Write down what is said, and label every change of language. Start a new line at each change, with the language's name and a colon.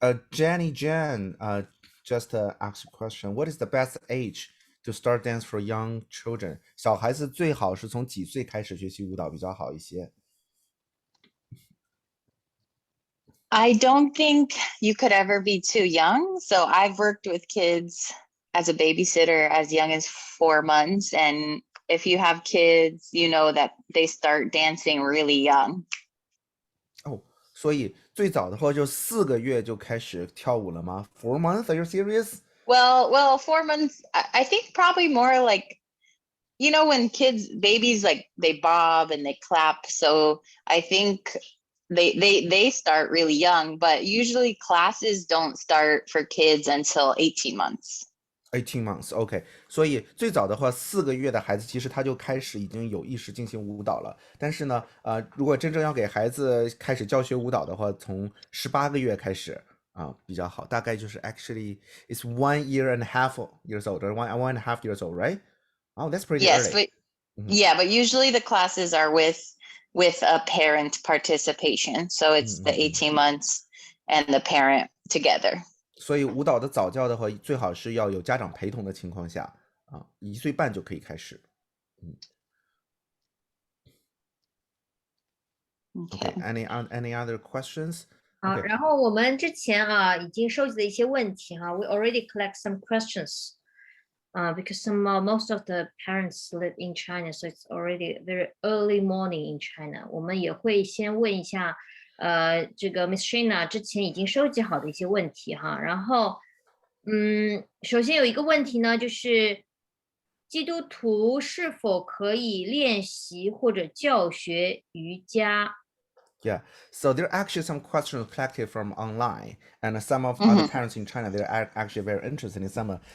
English: Jenny Jan just asked a question. What is the best age to start dance for young children?
Chinese: 小孩子最好是从几岁开始学习舞蹈比较好一些？
English: I don't think you could ever be too young. So I've worked with kids as a babysitter as young as 4 months. And if you have kids, you know that they start dancing really young.
Chinese: 所以最早的话就4个月就开始跳舞了吗？
English: 4 months? Are you serious? Well, 4 months, I think probably more like, when babies, they bob and they clap. So I think they start really young, but usually classes don't start for kids until 18 months. 18 months, OK，
Chinese: 所以最早的话，4个月的孩子其实他就开始已经有意识进行舞蹈了。但是呢，如果真正要给孩子开始教学舞蹈的话，从18个月开始比较好。大概就是
English: actually it's 1 year and a half years old or one and a half years old, right? Oh, that's pretty Yes, early. but yeah, but usually the classes are with a parent participation, so it's the 18 months and the parent together.
Chinese: 所以舞蹈的早教的话，最好是要有家长陪同的情况下1岁半就可以开始。
English: Okay. Any other questions?
Chinese: 好，然后我们之前已经收集了一些问题
English: We already collect some questions. Because most of the parents live in China, so it's already very early morning in China.
Chinese: 我们也会先问一下这个 Miss Shaina 之前已经收集好的一些问题然后首先有一个问题呢，就是基督徒是否可以练习或者教学瑜伽
English: ？Yeah, so there are actually some questions collected from online, and some of other parents in China, they're actually very interested in some.